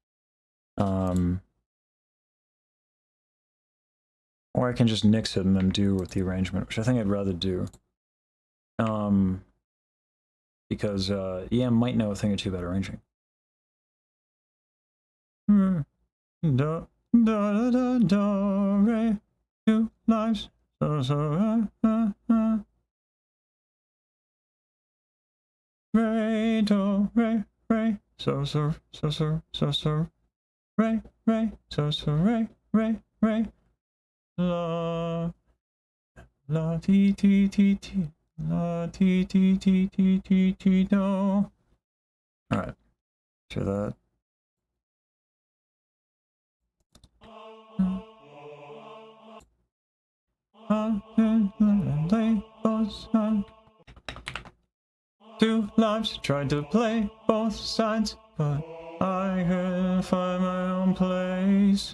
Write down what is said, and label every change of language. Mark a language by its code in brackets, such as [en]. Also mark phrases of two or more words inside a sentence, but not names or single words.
[en] Or I can just nix it and then do with the arrangement, which I think I'd rather do. Because EM might know a thing or two about arranging. Do, da, da, da, da, re, 2 lives, so, re, do, re, re, so, re, re, so, re, la, la, ti, ti, ti, ti, la, ti, ti, ti, ti, ti, ti, do. Alright, share that. Two lives, tried to play both sides, but I couldn't find my own place.